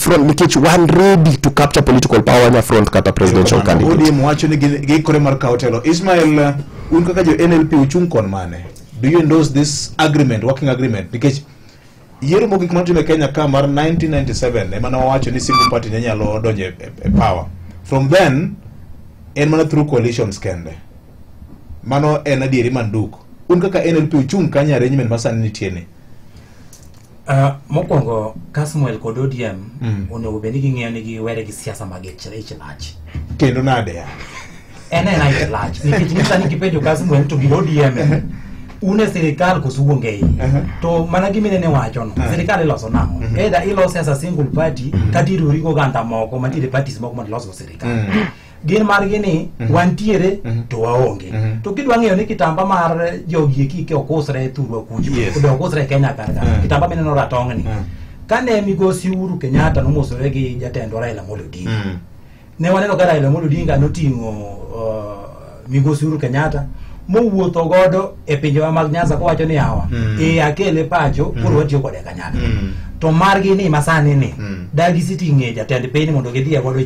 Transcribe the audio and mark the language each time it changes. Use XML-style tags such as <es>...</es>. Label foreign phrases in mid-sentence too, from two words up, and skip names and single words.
<en>front nikech one ready to capture political power in front kata presidential candidate.</en> <luo>ODM wacho ni gikore mar kaotelo. Ismail, un kaka jo NLP uchung kon mane?</luo> <en>Do you endorse this agreement, working agreement?</en> <luo>Nikech yiero mogik matime Kenya ka mar 1997 ema wacho ni</luo> <en>single party</en> <luo>nyalo donje power.</luo> <en>From then</en> <luo>en mana</luo> <en>through coalitions</en> <luo>kende. Mano en adieri manduk. Un kaka NLP uchung kanya arrangement masani nitiene. Mokwongo Kasmuel kod ODM onego bed ni ging'eyo ni giwere gi siasa mag ich lach. Kendo nade ya? Ene ich lach. Nikech nisani kipenjo Kasmuel to gi ODM une serikal kusuonge to mana giminene wacho no serikal iloso nang'o either iloso</luo> <en>as a single party</en> <luo>katiru rigo ganda moko mantiere parties moko man loso serikal gin mar gini wantiere to waonge to kidwa ng'eyo ni kitamba mar jogi kike okosre thurwa kuju to okosre Kenya karga kitamba meneno ratong'ni kane migosi Uhuru Kenyatta nomosore gi jatend Raila Amolo Odinga ne waneno ka Raila Amolo Odinga noting'o migosi Uhuru Kenyatta mowuotho godo e pinjewa mag Nyanza kowacho ni hawa akele pacho koro watiyo kode Kenyatta to margi ni masani ni dagi siting'e jatend piny mondo gidhiye godo</luo>